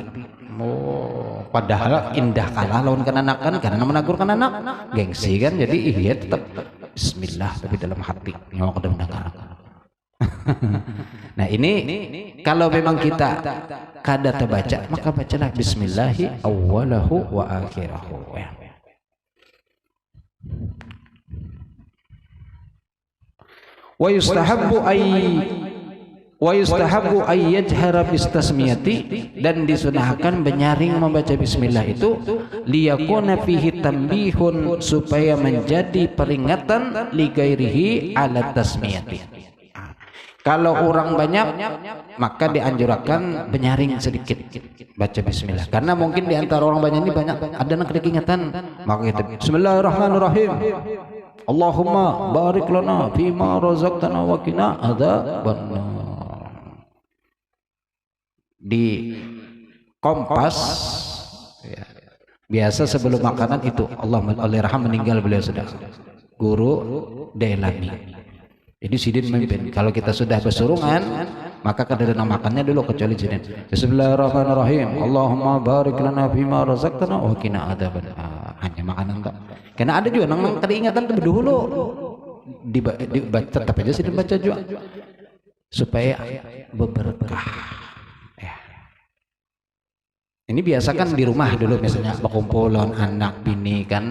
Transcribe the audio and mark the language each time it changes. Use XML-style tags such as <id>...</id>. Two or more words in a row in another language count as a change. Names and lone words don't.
<bjn>Oh, padahal indah kalah lawan kan anak kan, karena menakur kan anak gengsi kan, jadi iya tetap bismillah tapi dalam hati nyawa kada mendengar. Nah ini kalau memang kita kada terbaca, maka bacalah</bjn> <ar>بسم الله أوله وآخره. ويستحب أن يجهر بالتسمية,</ar> <bjn>dan disunahkan menyaring membaca bismillah itu,</bjn> <ar>ليكون فيه تنبيه,</ar> <bjn>supaya menjadi peringatan</bjn> <ar>لغيره على التسمية.</ar> <bjn>Kalau orang banyak, maka dianjurkan menyaring sedikit baca bismillah, karena mungkin di antara orang banyak ini banyak ada yang keingatan, maka kita</bjn> <ar>بسم الله الرحمن الرحيم اللهم بارك لنا فيما رزقتنا وقنا عذاب النار.</ar> <bjn>Di Kompas ya, biasa sebelum makanan itu, Allah Allahyarham meninggal beliau sudah, Guru Dailami. Jadi sidin memimpin. Kalau kita sudah bersurungan, maka kadang makannya dulu kecuali sidin.</bjn> <ar>بسم الله الرحمن الرحيم. اللهم بارك لنا فيما رزقتنا وقنا عذاب النار.</ar> <bjn>Hanya makanan tak. Karena ada juga nang keingatan itu dulu dibaca, tetap aja sidin baca juga supaya berberkah. Ya. Ini biasakan di rumah dulu, misalnya berkumpulan anak bini kan.</bjn>